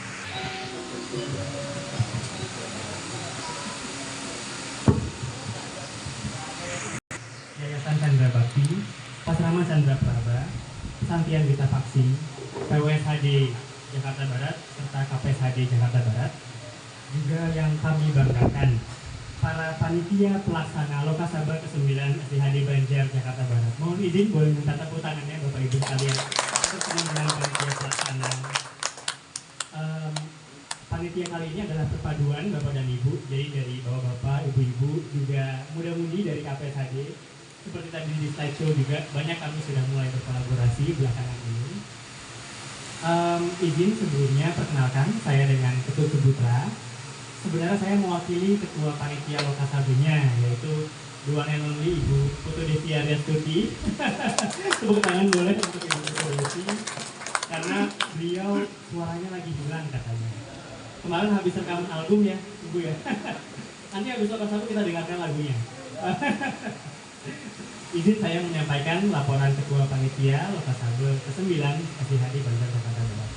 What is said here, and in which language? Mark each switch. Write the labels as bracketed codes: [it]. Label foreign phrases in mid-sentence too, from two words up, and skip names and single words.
[id] Yayasan Chandra Bakti, Pasrama Chandra Praba, Santian Gita Faksi, PWSHD Jakarta Barat serta KPSHD Jakarta Barat. Juga yang kami banggakan, para panitia pelaksana Lokasaba ke-9 SDHD Banjar Jakarta Barat. Mohon izin boleh minta tepuk tangannya Bapak Ibu sekalian untuk teman-teman panitia pelaksana. Panitia kali ini adalah perpaduan Bapak dan Ibu, jadi dari Bapak-Bapak, Ibu-Ibu, juga muda-mudi dari KPSHD. Seperti tadi di slideshow juga, banyak kami sudah mulai berkolaborasi belakangan ini. Izin sebelumnya perkenalkan, saya dengan Ketut Subutra. Sebenarnya saya mewakili Ketua Panitia Lokasabenya, yaitu [en] the one and only [id] Ibu Putu Desi Aryastuti. Tepuk tangan boleh untuk Ibu Putu Desi, karena beliau suaranya lagi hilang katanya. Kemarin habis rekaman album ya, Ibu ya. Nanti habis Lokasaba kita dengarkan lagunya. Izin saya menyampaikan laporan Ketua Panitia Lokasaba ke-9 SDHD Banjar Jakarta Barat.